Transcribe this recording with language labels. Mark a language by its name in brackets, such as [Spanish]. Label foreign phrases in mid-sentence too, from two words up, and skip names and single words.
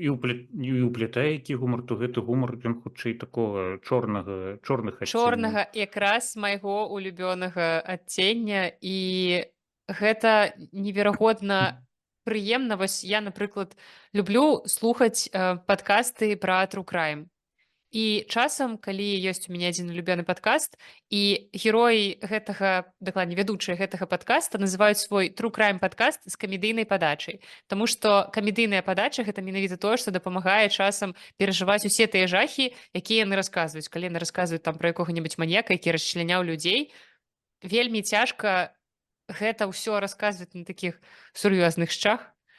[Belarusian] і ўплятае які гумар, то гэты гумар ён хутчэй такога чорных адценняў. чорнага якраз майго улюбёнага адцення, і гэта неверагодна прыемна. Вось я, напрыклад, люблю слухаць падкасты пра [English] true crime. [Belarusian] І часам, калі ёсць у мяне адзін улюбёны падкаст, і героі гэтага, дакладней, вядучыя гэтага падкаста называюць свой [English] true crime [Belarusian] падкаст з камедыйнай падачай. Таму што камедыйная падача гэта менавіта тое, што дапамагае часам перажываць усе тыя жахі, якія яны расказваюць. Калі яны расказваюць там пра якога-небудзь маньяка, які расчляняў людзей, вельмі цяжка гэта ўсё расказваць на такіх сур'ёзных шчах.